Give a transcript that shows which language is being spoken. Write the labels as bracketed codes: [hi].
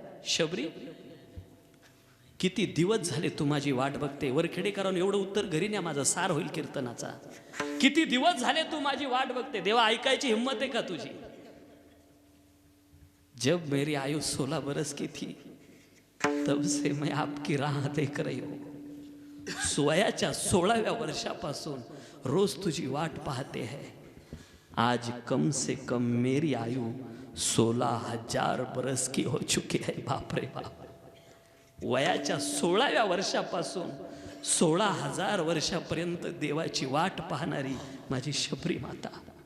[mr] शबरी, किती दिवस झाले तू माझी वाट बघते. वरखेडेकरांनी एवढं उत्तर घरी न्या, माझा सार होईल कीर्तनाचा. किती दिवस झाले तू माझी वाट बघते. देवा, ऐकायची हिम्मत आहे का तुझी? [hi] जब मेरी आयु 16 बरस की थी तब से मैं आपकी राह देख रही हूं. [mr] वयाच्या 16व्या वर्षापासून रोज तुझी वाट पाहते है. [hi] आज कम से कम मेरी आयु 16,000 बरस की हो चुकी है. [mr] बाप रे बाप. वयाच्या 16व्या वर्षापासून 16,000 वर्षापर्यंत देवाची वाट पाहणारी माझी शबरी माता.